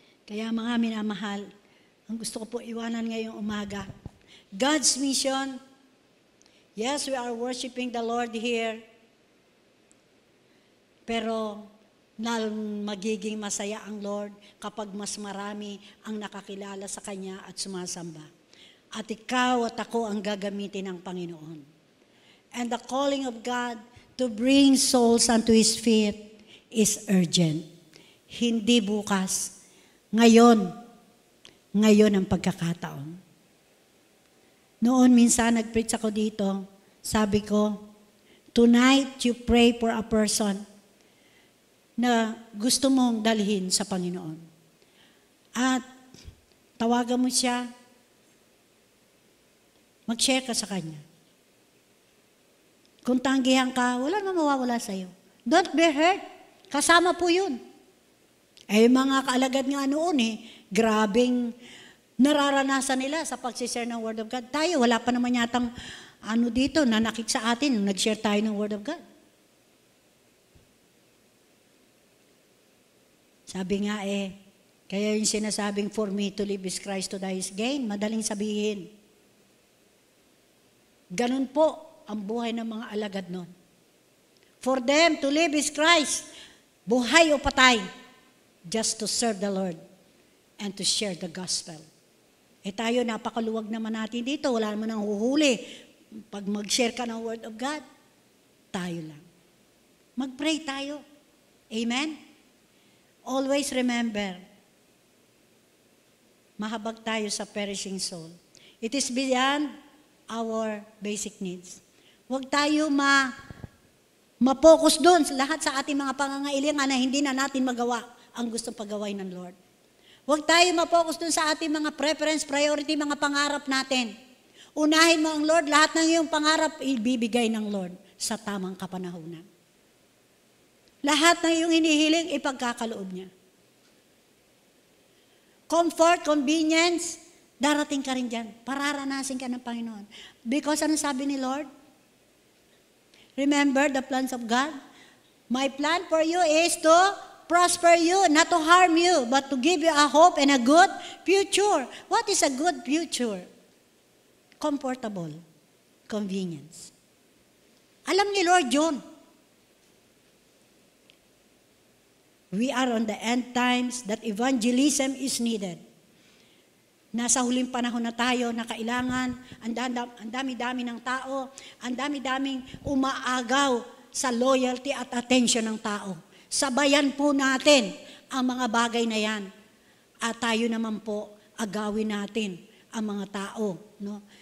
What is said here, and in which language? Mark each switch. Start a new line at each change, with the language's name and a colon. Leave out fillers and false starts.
Filipino: Kaya mga minamahal, ang gusto ko po iwanan ngayong umaga,
English: God's mission, yes, we are worshiping the Lord here,
Filipino: pero magiging masaya ang Lord kapag mas marami ang nakakilala sa Kanya at sumasamba. At ikaw at ako ang gagamitin ng Panginoon.
English: And the calling of God to bring souls unto His feet is urgent.
Filipino: Hindi bukas. Ngayon ang pagkakataon. Noon minsan nag-preach ako dito, sabi ko,
English: Tonight, you pray for a person
Filipino: na gusto mong dalhin sa Panginoon. At tawagan mo siya, mag-share ka sa kanya. Kung tanggihan ka, wala na mawawala sa'yo.
English: Don't be hurt.
Filipino: Kasama po yun. Mga kaalagad nga noon grabing nararanasan nila sa pag-share ng Word of God. Tayo, wala pa naman yatang dito na nakik sa atin nung nag-share tayo ng Word of God. Sabi nga kaya yung sinasabing,
English: for me to live is Christ, to die is gain,
Filipino: madaling sabihin. Ganun po ang buhay ng mga alagad nun.
English: For them to live is Christ,
Filipino: buhay o patay,
English: just to serve the Lord and to share the gospel.
Filipino: Tayo, napakaluwag naman natin dito, wala naman ang huhuli. Pag mag-share ka ng Word of God, tayo lang. Mag-pray tayo. Amen?
English: Always remember,
Filipino: mahabag tayo sa
English: perishing soul. It is beyond our basic needs.
Filipino: Huwag tayo ma-focus doon sa lahat sa ating mga pangangailangan na hindi na natin magawa ang gustong paggawain ng Lord. Huwag tayo ma-focus doon sa ating mga preference, priority, mga pangarap natin. Unahin mo ang Lord, lahat ng iyong pangarap ibibigay ng Lord sa tamang kapanahunan. Lahat ng iyong hinihiling, ipagkakaloob niya. Comfort, convenience, darating ka rin dyan. Pararanasin ka ng Panginoon. Because ano sabi ni Lord?
English: Remember the plans of God? My plan for you is to prosper you, not to harm you, but to give you a hope and a good future. What is a good future? Comfortable. Convenience.
Filipino: Alam ni Lord yun.
English: We are on the end times that evangelism is needed.
Filipino: Nasa huling panahon na tayo na kailangan, ang dami-dami ng tao, ang dami-daming umaagaw sa loyalty at attention ng tao. Sabayan po natin ang mga bagay na yan. At tayo naman po, agawin natin ang mga tao. No?